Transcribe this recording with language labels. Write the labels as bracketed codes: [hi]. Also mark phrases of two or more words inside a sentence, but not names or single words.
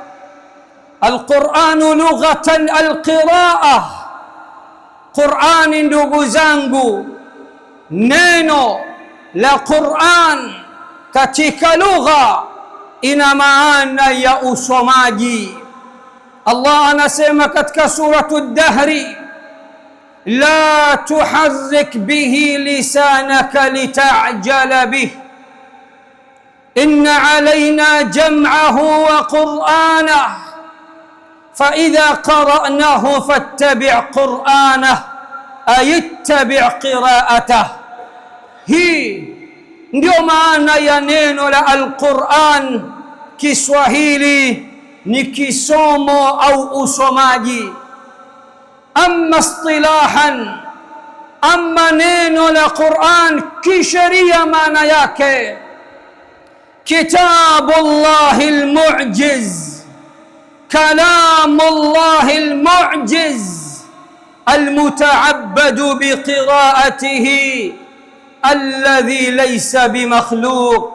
[ar] القرآن لغة القراءة, [sw] Qur'ani ndugu zangu, neno la Qur'an katika lugha ina maana ya usomaji. Allah anasema katika [ar] سورة الدهر، لا تحرك به لسانك لتعجل به إن علينا جمعه وقرآنه فإذا قرأناه فاتبع قرآنه أي اتبع قراءته. [sw] Hii ndio maana ya neno la al-Qur'an. Kiswahili ni kisomo au usomaji. [ar] أما اصطلاحا, [sw] amma neno la Qur'an kisheria maana yake [ar] كتاب الله المعجز، كلام الله المعجز المتعبد بقراءته الذي ليس بمخلوق.